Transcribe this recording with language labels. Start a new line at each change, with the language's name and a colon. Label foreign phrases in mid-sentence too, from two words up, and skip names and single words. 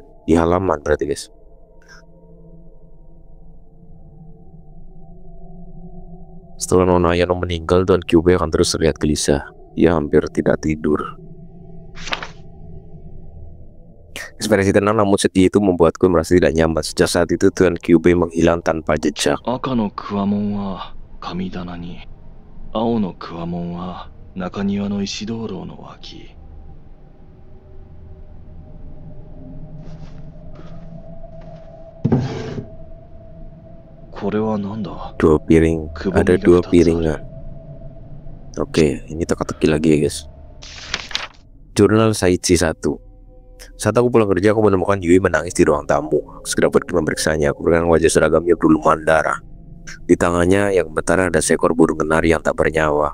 Indonesian: Di halaman berarti guys. Setelah Nona Ayano meninggal, Tuan Kyubey akan terus terlihat gelisah. Ia hampir tidak tidur. Ekspresi tenang namun sedih itu membuatku merasa tidak nyaman. Sejak saat itu Tuan Kyubey menghilang tanpa jejak.
Japanese: 赤のクワモンは神棚に、青のクワモンは中庭の石灯籠の脇。これは何だ?
Indonesian: Dua piring, ada dua piringan. Oke, ini teka-teki lagi ya guys. Jurnal Saichi 1. Saat aku pulang kerja, aku menemukan Yui menangis di ruang tamu. Aku segera pergi memeriksanya. Aku melihat wajah seragamnya berlumuran darah. Di tangannya yang gemetar ada seekor burung kenari yang tak bernyawa.